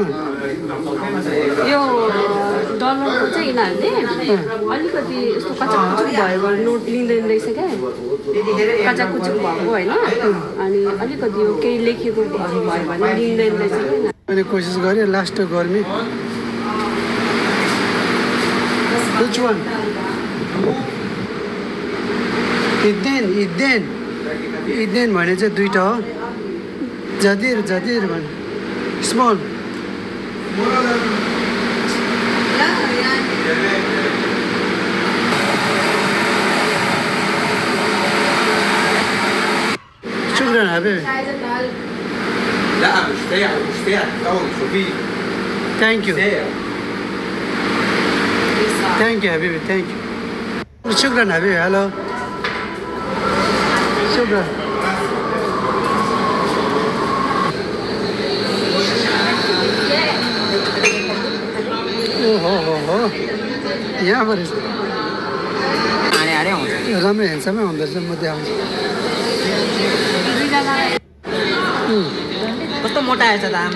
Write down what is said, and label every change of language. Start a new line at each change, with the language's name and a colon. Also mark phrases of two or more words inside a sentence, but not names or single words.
Nepali: यो डलरको चाहिँ यिनीहरूले अलिकति यस्तो कचाकुचुक भयो भने नोट लिँदैन रहेछ क्या कचाकुचुक भएको होइन अनि अलिकति यो केही लेखेको भयो भने लिँदैन रहेछ क्या मैले कोसिस गरेँ लास्ट गर्मी
English: Which one?
Nepali: Eden भने चाहिँ दुईटा हो जदिर भने स्मल
Arabic: شكرا حبيبي لا مش فيها شوفي
English: Thank you حبيبي thank you
Arabic: شكرا حبيبي هلا شكرا
Nepali: यहाँबाट राम्रै हेन्समै हुँदो रहेछ म देखाउँछु कस्तो मोटा आएछ त आमा